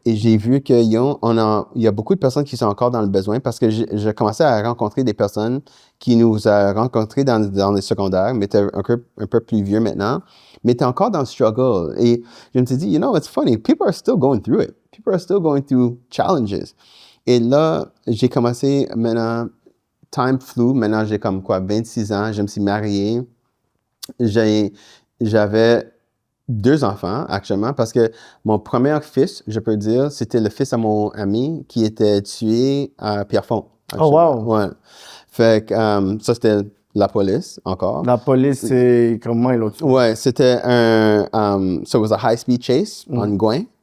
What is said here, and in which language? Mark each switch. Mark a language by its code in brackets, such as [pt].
[fr] Et j'ai vu qu'il y a beaucoup de personnes qui sont encore dans le besoin parce que j'ai commencé à rencontrer des personnes qui nous ont rencontrés dans les secondaires, mais étaient un peu plus vieux maintenant, mais étaient encore dans le struggle. Et je me suis dit, [en] it's funny, people are still going through it. People are still going through challenges. [fr] Et là, j'ai commencé maintenant, [en] time flew, [fr] maintenant j'ai comme 26 ans, je me suis marié. j'avais 2 enfants, actuellement, parce que mon premier fils, je peux dire, c'était le fils à mon ami qui était tué à Pierrefonds. [en] Oh, wow! [fr] Ouais. Fait que ça, c'était la police, encore. La police, c'est comment ils l'ont tué? Ouais, c'était [en] so it was a high-speed chase on Gouin.